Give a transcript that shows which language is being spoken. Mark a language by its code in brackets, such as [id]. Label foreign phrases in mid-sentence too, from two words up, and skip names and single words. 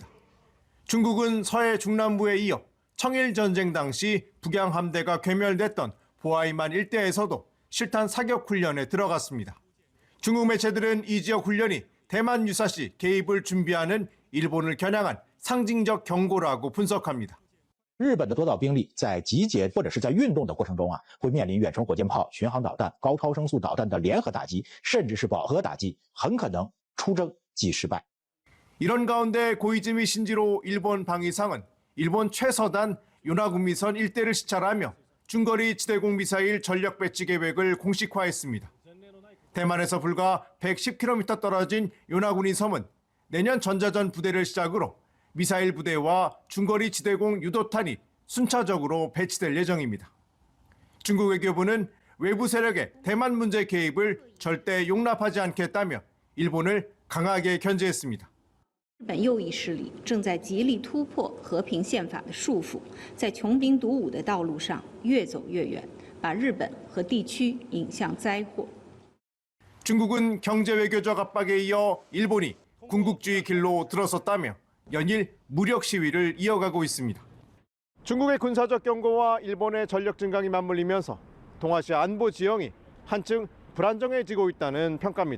[ko] 중국은 서해 중남부에 이어 청일전쟁 당시 북양 함대가 괴멸됐던 보하이만 일대에서도 실탄 사격 훈련에 들어갔습니다. 중국 매체들은 이 지역 훈련이 대만 유사시 개입을 준비하는 일본을 겨냥한 상징적 경고라고 분석합니다. [zh] 日本的多道兵力在集结或者是在运动的过程中会面临远程火箭炮、巡航导弹、高超声速导弹的联合打击，甚至是饱和打击，很可能出征即失败。 [ko] 이런 가운데 고이즈미 신지로 일본 방위상은 일본 최서단 요나구미선 일대를 시찰하며 중거리 지대공 미사일 전력 배치 계획을 공식화했습니다. 대만에서 불과 110km 떨어진 요나구니 섬은 내년 전자전 부대를 시작으로 미사일 부대와 중거리 지대공 유도탄이 순차적으로 배치될 예정입니다. 중국 외교부는 외부 세력의 대만 문제 개입을 절대 용납하지 않겠다며 일본을 강하게 견제했습니다. [zh] 日本右翼势力正在极力突破和平宪法的束缚，在穷兵黩武的道路上越走越远，把日本和地区引向灾祸。 [ko] 중국은 경제 외교적 압박에 이어 일본이 군국주의 길로 들어섰다며 연일 무력 시위를 이어가고 있습니다. 중국의 군사적 경고와 일본의 전력 증강이 맞물리면서 동아시아 안보 지형이 한층 불안정해지고 있다는 평가입니다.